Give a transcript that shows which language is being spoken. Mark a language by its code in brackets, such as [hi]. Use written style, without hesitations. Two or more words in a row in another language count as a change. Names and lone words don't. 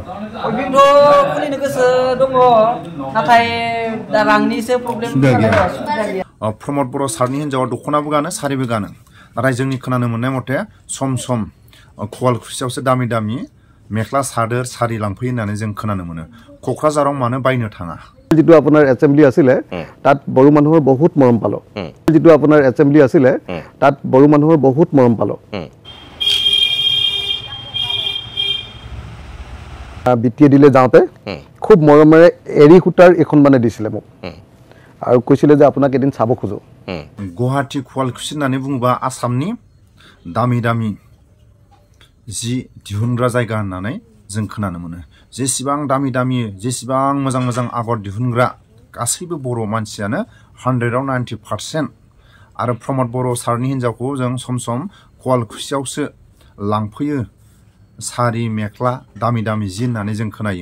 [brx] अयभिंथ' खुलिनो गोसो दङ नाथाय रांनिसो प्रब्लेम जायो। प्रमद बर' सारनि हिनजावा दख'नाबो गानो सारिबो गानो नाथाय जोंनि खोनानो मोननाय मथे सम सम क'वालकुसियावसो दामि दामि मेख्ला सादोर सारि लांफैयो होननानै जों खोनानो मोनो। क'क्राझाराव मानो बायनो थाङा? [as] जितु আপোনাৰ এসেম্বলি আছিলে তাত বড়ো মানুহৰ বহুত মৰম পালো। जितु আপোনাৰ এসেম্বলি আছিলে তাত বড়ো মানুহৰ বহুত মৰম পালো। বিটিয়ে দিলে যাওঁতে খুব মৰমেৰে এৰি সূতাৰ এখন মানে দিছিলে মোক আৰু কৈছিলে যে আপোনাক এদিন চাব খোজো। [brx] गुवाहाटी क'वालकुसि होननानै बुङोबा आसामनि दामि दामि जि दिहुनग्रा जायगा होननानै जों खोनानो मोनो। जेसेबां दामि दामि जेसेबां मोजां मोजां आगर दिहुनग्रा गासैबो बर' मानसियानो 100आव 90% आरो प्रमद बर' सारनि हिनजावखौ जों सम सम क'वालकुसियावसो लांफैयो सारि मेख्ला दामि दामि जि होननानै जों खोनायो।